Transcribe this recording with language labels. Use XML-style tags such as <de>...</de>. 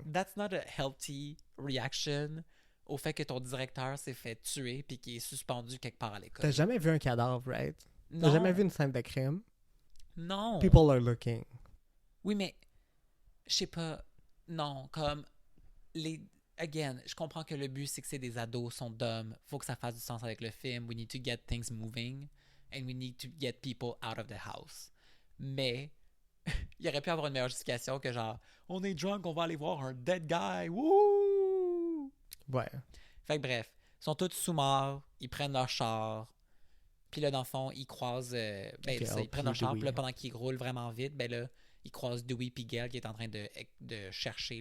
<en>that's not a healthy reaction</en> <fr>au fait que ton directeur s'est fait tuer puis qu'il est suspendu quelque part à l'école. T'as jamais vu un cadavre,</fr> <en>right?</en> <fr>T'as Non. jamais vu une scène de crime? Non.</fr> <en>People are looking.</en> <fr>Oui, mais je sais pas. Non, comme les. Again, je comprends que le but c'est que c'est des ados, sont dumb. Faut que ça fasse du sens avec le film.</fr> <en>We need to get things moving and we need to get people out of the house.</en> <fr>Mais il aurait pu avoir une meilleure justification que genre on est drunk, on va aller voir un dead guy. Wouh! Ouais. Fait que bref, ils sont tous sous-morts, ils prennent leur char. Puis là, dans le fond, ils croisent. Ben, Gail ça, ils prennent leur puis char. Puis là, Dewey. pendant qu'ils roulent vraiment vite, ben là, ils croisent Dewey puis Gail qui est en train de chercher</fr>